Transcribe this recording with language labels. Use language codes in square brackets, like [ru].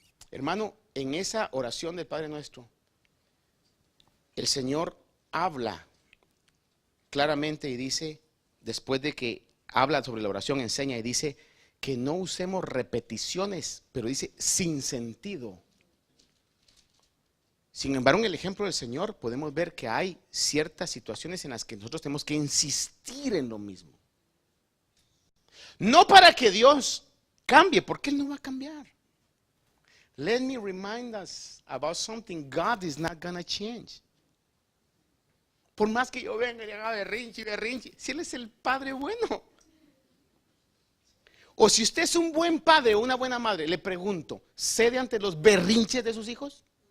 [es] Hermano, en esa oración del Padre Nuestro, el Señor habla claramente y dice, después de que habla sobre la oración, enseña y dice que no usemos repeticiones, pero dice sin sentido. Sin embargo, en el ejemplo del Señor podemos ver que hay ciertas situaciones en las que nosotros tenemos que insistir en lo mismo. No para que Dios cambie, porque Él no va a cambiar. [en] Let me remind us about something. God is not gonna change. [es] Por más que yo venga y haga berrinche, si Él es el Padre bueno. O si usted es un buen padre o una buena madre, le pregunto, ¿cede ante los berrinches de sus hijos?